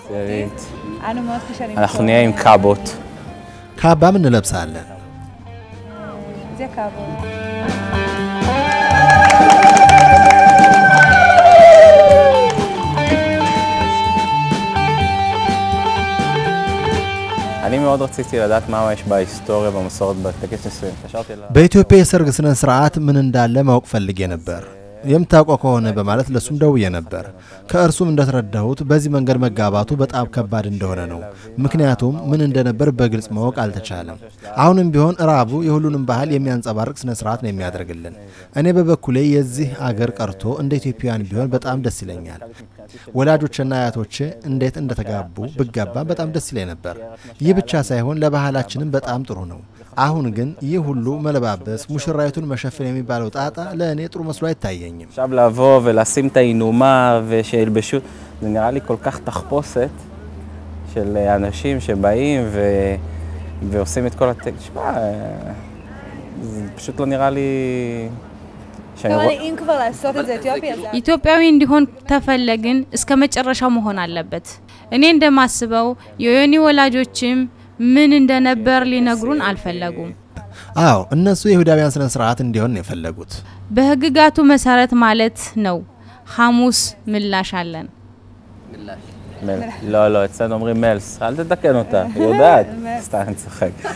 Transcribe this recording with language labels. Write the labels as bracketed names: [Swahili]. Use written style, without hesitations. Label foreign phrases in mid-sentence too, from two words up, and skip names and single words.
[Hebrew] אנחנו נהיה עם ካቦት [Amharic] ካባ ምን እንለብሳለን? [Hebrew] אני מאוד רציתי לדעת מה יש בהיסטוריה במסורת בטקס נישואים. [Amharic] በኢትዮጵያ የሰርግ ስነ ስርዓት ምን እንዳለ ማወቅ ፈልጌ ነበር። የምታውቀው ከሆነ በማለት ለሱም ደውዬ ነበር። ከእርሱም እንደተረዳሁት በዚህ መንገድ መጋባቱ በጣም ከባድ እንደሆነ ነው። ምክንያቱም ምን እንደነበር በግልጽ ማወቅ አልተቻለም። አሁንም ቢሆን ራቡ የሁሉንም ባህል የሚያንጸባርቅ ስነ ስርዓት ነው የሚያደርግልን። እኔ በበኩሌ የዚህ አገር ቀርቶ እንደ ኢትዮጵያውያን ቢሆን በጣም ደስ ይለኛል። ወላጆችና አያቶቼ እንዴት እንደተጋቡ ብጋባ በጣም ደስ ይለኝ ነበር። ይህ ብቻ ሳይሆን ለባህላችንም በጣም ጥሩ ነው። አሁን ግን ይህ ሁሉ መለባበስ ሙሽራይቱን መሸፈን የሚባለው ጣጣ ለእኔ ጥሩ መስሎ አይታየኝም። [Hebrew] עכשיו לבוא ולשים את העינומה ושילבשו, זה נראה לי כל כך תחפושת של אנשים שבאים ועושים את כל הטקס. שמע, זה פשוט לא נראה לי... אם כבר לעשות את זה אתיופי, אז... [Amharic] ኢትዮጵያዊ እንዲሆን ተፈለግን እስከ መጨረሻው መሆን አለበት። እኔ እንደማስበው የዮኒ ወላጆችም ምን እንደነበር ሊነግሩን አልፈለጉም። አዎ እነሱ የይሁዳውያን ስነ ስርዓት እንዲሆን ነው የፈለጉት። በህግጋቱ መሰረት ማለት ነው። ሐሙስ ምላሽ አለን። [Hebrew] לא, לא, אצלנו אומרים מלס. אל תתקן אותה, היא יודעת. סתם אני צוחק.